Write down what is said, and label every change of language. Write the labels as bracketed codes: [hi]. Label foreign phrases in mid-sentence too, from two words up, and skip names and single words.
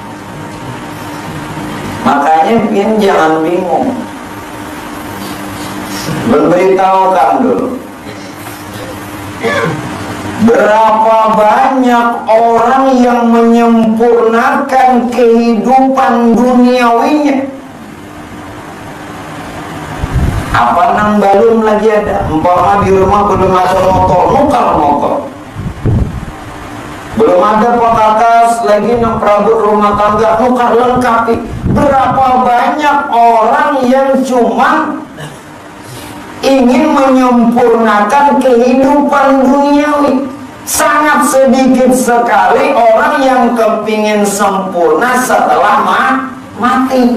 [id] Makanya pian jangan bingung, memberitahukan dulu berapa banyak orang yang menyempurnakan kehidupan duniawinya. Apa nang belum lagi ada, umpama di rumah belum ada motor, nukar motor. Belum ada pekakas lagi nang perabot rumah tangga, nukar lengkapi. Berapa banyak orang yang cuma ingin menyempurnakan kehidupan duniawi. Sangat sedikit sekali orang yang kepingin sempurna setelah mati.